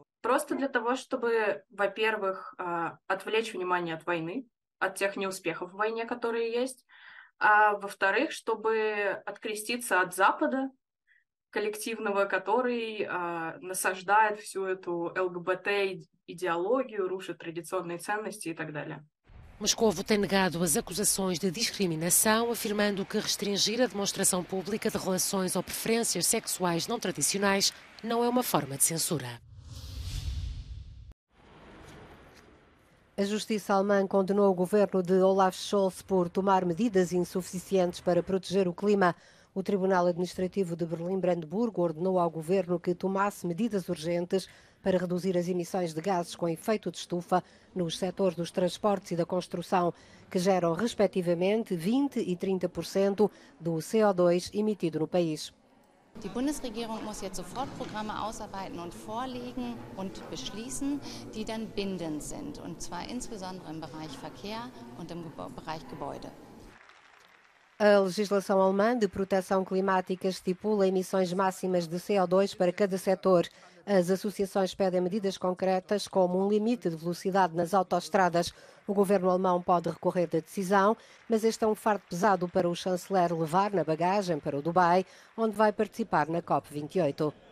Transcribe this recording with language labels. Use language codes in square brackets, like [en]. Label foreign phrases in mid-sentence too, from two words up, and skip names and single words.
[ru] Просто для того, чтобы, во-первых, отвлечь внимание от войны, от тех неуспехов в войне, которые есть, а во-вторых, чтобы откреститься от Запада, коллективного, который насаждает всю эту ЛГБТ-идеологию, рушит традиционные ценности и так далее. [pt] Moscovo tem negado as acusações de discriminação, afirmando que restringir a demonstração pública de relações ou preferências sexuais não tradicionais não é uma forma de censura. A justiça alemã condenou o governo de Olaf Scholz por tomar medidas insuficientes para proteger o clima. O Tribunal Administrativo de Berlim-Brandeburgo ordenou ao governo que tomasse medidas urgentes para reduzir as emissões de gases com efeito de estufa nos setores dos transportes e da construção, que geram, respectivamente, 20% e 30% do CO2 emitido no país. [de] Die Bundesregierung muss jetzt sofort Programme ausarbeiten und vorlegen und beschließen, die dann bindend sind, und zwar insbesondere im Bereich Verkehr und im Bereich Gebäude. [pt] A legislação alemã de proteção climática estipula emissões máximas de CO2 para cada setor. As associações pedem medidas concretas, como um limite de velocidade nas autoestradas. O governo alemão pode recorrer da decisão, mas este é um fardo pesado para o chanceler levar na bagagem para o Dubai, onde vai participar na COP28.